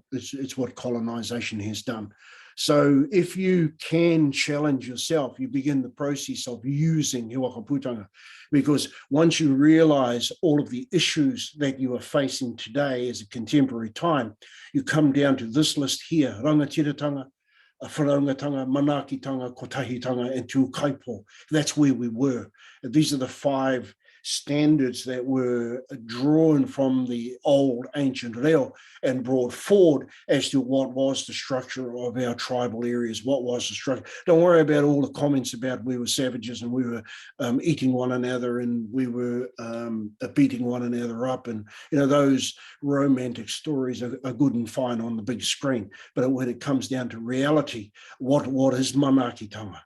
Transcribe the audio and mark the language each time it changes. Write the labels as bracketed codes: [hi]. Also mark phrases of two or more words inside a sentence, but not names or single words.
[en] It's what colonization has done. So if you can challenge yourself, you begin the process of using He Whakaputanga, because once you realize all of the issues that you are facing today as a contemporary time, you come down to this list here: [mi] rangatiratanga, wharaungatanga, manakitanga, kotahitanga, and tūkaipo. [en] That's where we were. These are the 5 standards that were drawn from the old ancient reo and brought forward as to what was the structure of our tribal areas, what was the structure. Don't worry about all the comments about we were savages and we were eating one another and we were beating one another up, and those romantic stories are good and fine on the big screen, but when it comes down to reality, what is manakitanga?